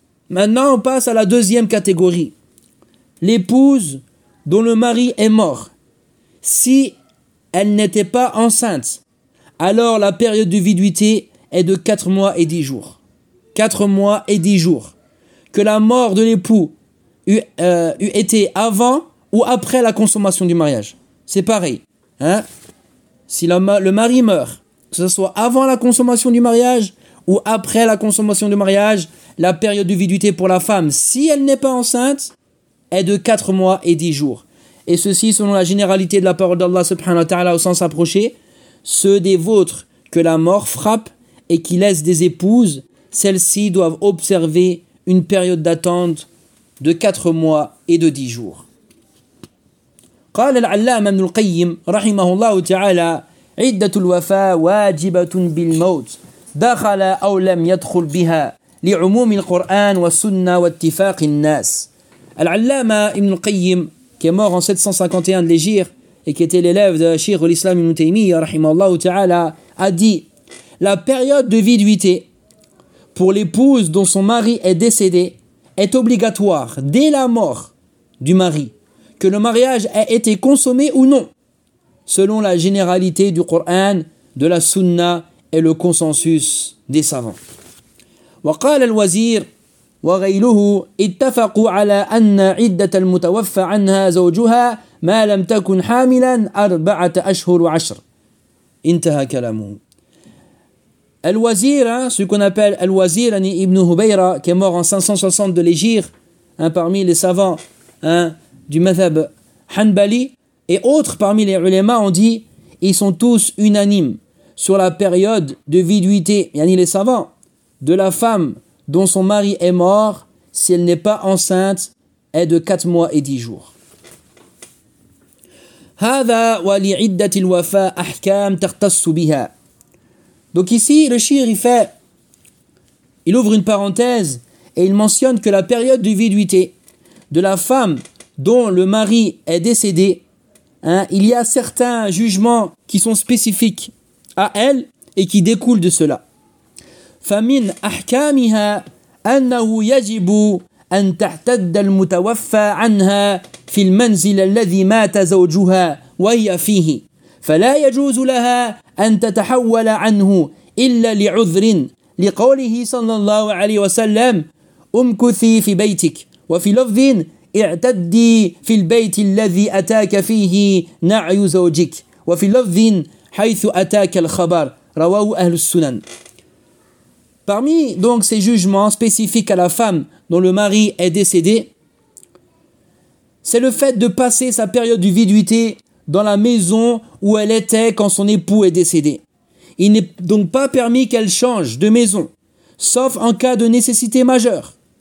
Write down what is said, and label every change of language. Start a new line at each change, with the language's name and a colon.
French: Maintenant on passe à la deuxième catégorie. L'épouse dont le mari est mort. Si elle n'était pas enceinte, alors la période de viduité est de 4 mois et 10 jours. 4 mois et 10 jours. Que la mort de l'époux eût été avant ou après la consommation du mariage. C'est pareil. Hein? Si le mari meurt, que ce soit avant la consommation du mariage ou après la consommation du mariage, la période de viduité pour la femme, si elle n'est pas enceinte, est de 4 mois et 10 jours. Et ceci selon la généralité de la parole d'Allah subhanahu wa ta'ala au sens approché. Ceux des vôtres que la mort frappe et qui laissent des épouses, celles-ci doivent observer une période d'attente de 4 mois et de 10 jours.
Arabic: قال العلامة ابن القيم رحمه الله تعالى عدة الوفاة واجبة بالموت دخل أو لم يدخل بها لعموم القرآن والسنة واتفاق الناس.
French: العلامة ابن القيم, qui est mort en 751 de l'Hégire et qui était l'élève de Cheikh al-Islam ibn Taymiyyah rahimahullah ta'ala, a dit: la période de viduité pour l'épouse dont son mari est décédé est obligatoire dès la mort du mari, que le mariage ait été consommé ou non, selon la généralité du Coran, de la Sunna et le consensus des savants.
Arabic: وقال الوزير وغيله اتفقوا على أن عدة المتوفى عنها زوجها ما لم تكن حاملا أربعة أشهر وعشر. انتهى كلامه.
French: الوزير, ce qu'on appelle الوزير ابن هبيرة, qui est mort en 560 de l'Égir, hein, parmi les savants, hein, du madhab Hanbali, et autres parmi les ulema ont dit, ils sont tous unanimes sur la période de viduité, yani les savants, de la femme dont son mari est mort, si elle n'est pas enceinte, est de 4 mois et 10 jours.
Arabic: هذا ولعدة الوفاة أحكام تختص بها.
French: Donc ici, le shir, il ouvre une parenthèse et il mentionne que la période de viduité de la femme dont le mari est décédé, hein, il y a certains jugements qui sont spécifiques à elle et qui découlent de cela.
Arabic: فمن أحكامها أنه يجب أن تعتد المتوفى عنها في المنزل الذي مات زوجها وهي فيه فلا يجوز لها أن تتحول عنه إلا لعذر لقوله صلى الله عليه وسلم أمكثي في بيتك وفي لفظ اعتدي في البيت الذي أتاك فيه نعي زوجك وفي لفظ حيث أتاك الخبر رواه أهل السنن.
French: Parmi donc ces jugements spécifiques à la femme dont le mari est décédé, c'est le fait de passer sa période de viduité dans la maison où elle était quand son époux est décédé. Il n'est donc pas permis qu'elle change de maison, sauf en cas de nécessité majeure.